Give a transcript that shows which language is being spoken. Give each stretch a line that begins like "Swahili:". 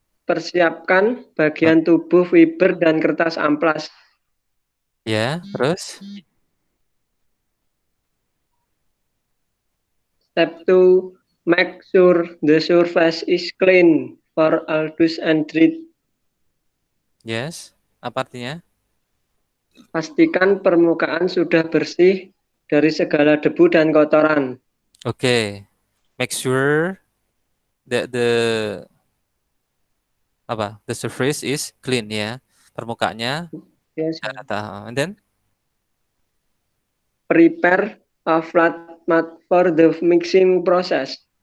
Indonesian: Persiapkan bagian tubuh fiber dan kertas amplas. Ya, terus?
English: Step 2. Make sure the surface is clean for all dust and dirt. Yes.
Indonesian: Apa artinya? Pastikan permukaan sudah bersih dari segala debu dan kotoran.
English: Okay. Make sure that the surface is clean
Indonesian: ya. Permukaannya
English: Yes.
Indonesian: rata.
English: And then? Prepare a flat mat for the mixing process.